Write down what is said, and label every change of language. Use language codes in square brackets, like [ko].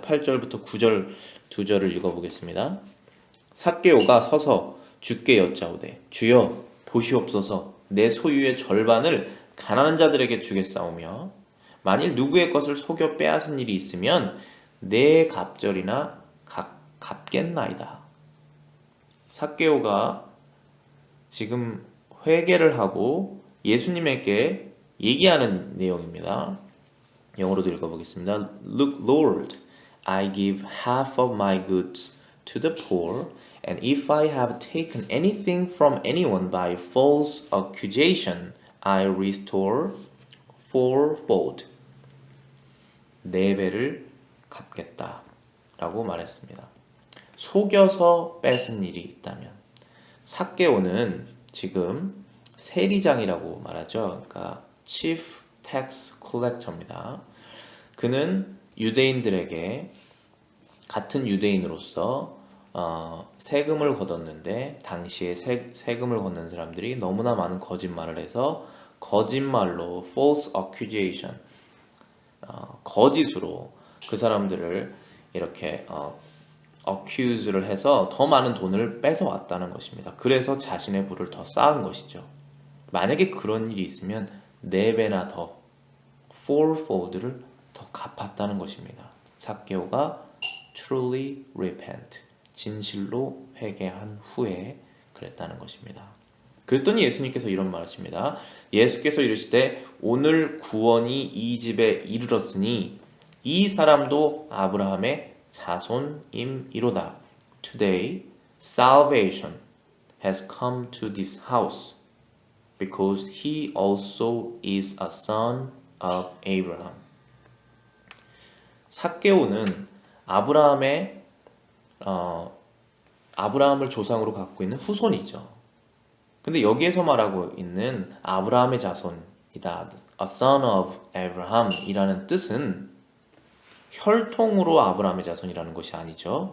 [ko] 8절부터 9절 두 절을 읽어보겠습니다. 삭개오가 서서 주께 여짜오되 주여 보시옵소서 내 소유의 절반을 가난한 자들에게 주겠사오며 만일 누구의 것을 속여 빼앗은 일이 있으면 내 갑절이나 갚겠나이다. 삭개오가 지금 회개를 하고 예수님에게 얘기하는 내용입니다. 영어로도 읽어보겠습니다. [en] Look, Lord, I give half of my goods to the poor, and if I have taken anything from anyone by false accusation, I restore fourfold. [ko] 네 배를 갚겠다 라고 말했습니다. 속여서 뺏은 일이 있다면 삭개오는 지금 세리장이라고 말하죠. 그러니까 [en] Chief Tax Collector [ko] 입니다. 그는 유대인들에게 같은 유대인으로서 세금을 걷었는데 당시에 세금을 걷는 사람들이 너무나 많은 거짓말을 해서 거짓말로 [en] false accusation [ko] 거짓으로 그 사람들을 이렇게 accuse를 해서 더 많은 돈을 뺏어왔다는 것입니다. 그래서 자신의 부를 더 쌓은 것이죠. 만약에 그런 일이 있으면 4배나 더 fourfold를 더 갚았다는 것입니다. 삭개오가 [en] truly repent [ko] 진실로 회개한 후에 그랬다는 것입니다. 그랬더니 예수님께서 이런 말하십니다. 예수께서 이르시되 오늘 구원이 이 집에 이르렀으니 이 사람도 아브라함의 자손임이로다. [en] Today salvation has come to this house because he also is a son of Abraham. [ko] 삭개오는 아브라함을 조상으로 갖고 있는 후손이죠. 근데 여기에서 말하고 있는 아브라함의 자손이다. [en] A son of Abraham [ko] 이라는 뜻은 혈통으로 아브라함의 자손이라는 것이 아니죠.